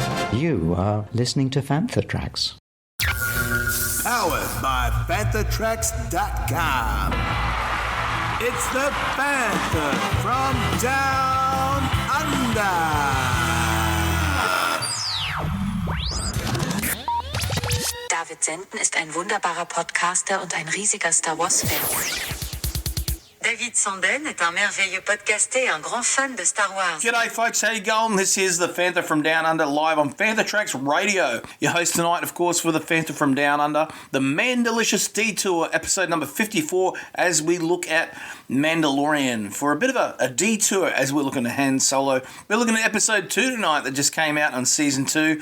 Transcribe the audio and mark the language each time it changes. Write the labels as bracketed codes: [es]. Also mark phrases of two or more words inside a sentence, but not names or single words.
[en] You are listening to Fantha Tracks. Powered by FanthaTracks.com. It's the Fantha from Down Under. [de] David Senden ist ein wunderbarer Podcaster und ein riesiger Star Wars-Fan. [fr] David Senden est un merveilleux podcaster et un grand fan de Star Wars. [en] G'day folks, how you going? This is the Fantha from Down Under live on Fantha Tracks Radio. Your host tonight, of course, for the Fantha from Down Under, the Mandolicious Detour, episode number 54, as we look at Mandalorian. For a bit of a detour as we're looking at Han Solo. We're looking at episode 2 tonight that just came out on season 2.